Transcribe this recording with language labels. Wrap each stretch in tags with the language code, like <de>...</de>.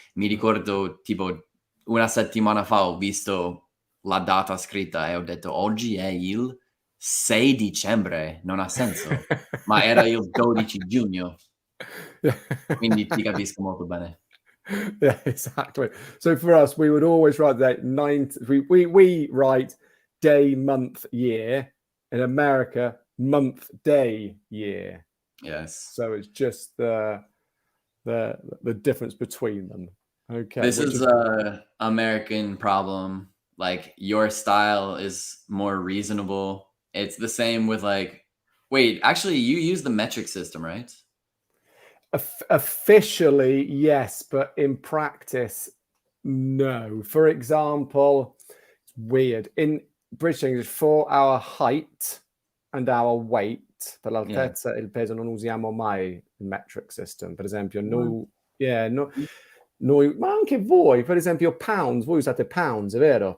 <it>Mi ricordo, tipo, una settimana fa ho visto la data scritta e ho detto oggi è il 6 dicembre, non ha senso. Ma era il 12 giugno. Quindi ti capisco molto bene.</it> <en>Yeah, exactly. So for us, we would always write that we write day, month, year. In America, month, day, year. Yes. So it's just the difference between them. Okay. This is a American problem. Like, your style is more reasonable. It's the same with like, wait, actually you use the metric system, right? Officially, yes, but in practice, no. For example, it's weird. In British English, for our height and our weight,</en> <it>per l'altezza e il peso non usiamo mai</it> <en>il metric system.</en> <it>Per esempio, noi, ma anche voi, per esempio, pounds, voi usate pounds, è vero?</it>